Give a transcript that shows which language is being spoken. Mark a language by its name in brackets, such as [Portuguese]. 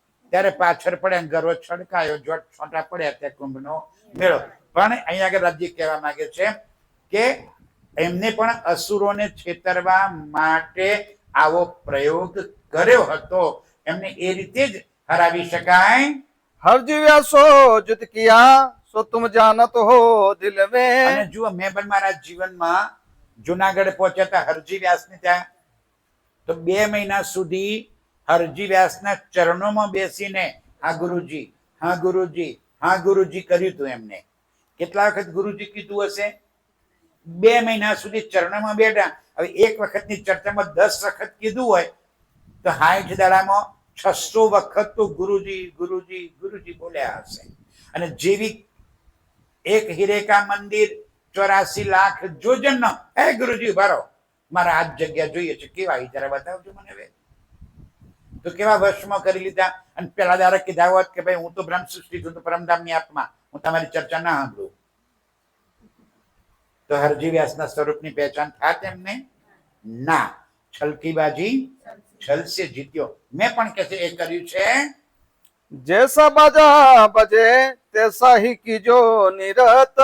[Gujarati] ત્યારે પાછળ પડ્યા, ગર્વ છડકાયો, જોટ છોટા પડ્યા. ત્યાં કુંભનો મેળો. પણ અહીંયા આગળ રાજ્ય કહેવા માંગે છે કે એમને પણ અસુરોને છેતરવા માટે આવો પ્રયોગ કર્યો હતો. એમને એ રીતે જ હરાવી શકાય. [Hindi] हर जीव्यासो जुत किया सो तुम जानत हो दिल में. [Gujarati] અને જુઓ મેં પણ મારા જીવનમાં જુનાગઢ પહોંચ્યા હતા હરજી વ્યાસને ત્યાં. તો 2 મહિના સુધી હરજી વ્યાસના ચરણોમાં બેસીને હા ગુરુજી, હા ગુરુજી, હા ગુરુજી કર્યું હતું એમને. કેટલા વખત ગુરુજી કીધું હશે? 2 મહિના સુધી ચરણોમાં બેઠા. હવે એક વખતની ચર્ચામાં 10 વખત કીધું હોય તો 60 દાડામાં 600 વખત તો ગુરુજી ગુરુજી ગુરુજી બોલ્યા હશે. અને જેવી એક હિરેકા મંદિર 84 લાખ જોજન, હે ગુરુજી ભરો મારા આ જગ્યા જોઈએ છે, કેવા જરા બતાવજો મને. હવે તો કેવા વશમાં કરી લીધા. અને પેલા દારા કીધા હોત કે ભાઈ હું તો બ્રહ્મ સૃષ્ટિ છું, તો પરમધામની આત્મા, હું તમારી ચર્ચા ના સાંભળું, તો હરજી વ્યાસના સ્વરૂપની પહેચાન થાત એમને ના. [Hindi] છલકી બાજી છલ સે જીત્યો. [Gujarati] મેં પણ કે છે એ કર્યું છે. [Hindi] जैसा बाजा बजे तैसा ही कीजो निरत.